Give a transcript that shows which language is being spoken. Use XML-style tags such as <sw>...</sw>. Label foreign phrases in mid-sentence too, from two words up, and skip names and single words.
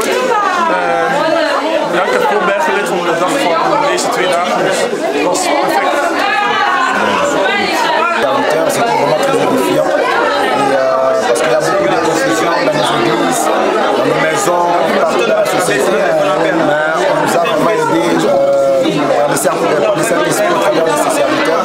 <nl>Ja, ik heb veel bijgeleerd van de dag van deze 2 dagen, dus het was perfect.</nl> <fr>C'était vraiment très édifiant. Parce qu'il y a beaucoup de confusion dans nos églises, dans nos maisons, partout dans la société. Mais on nous a vraiment aidé par le Saint-Esprit au travers de ses serviteurs.</fr>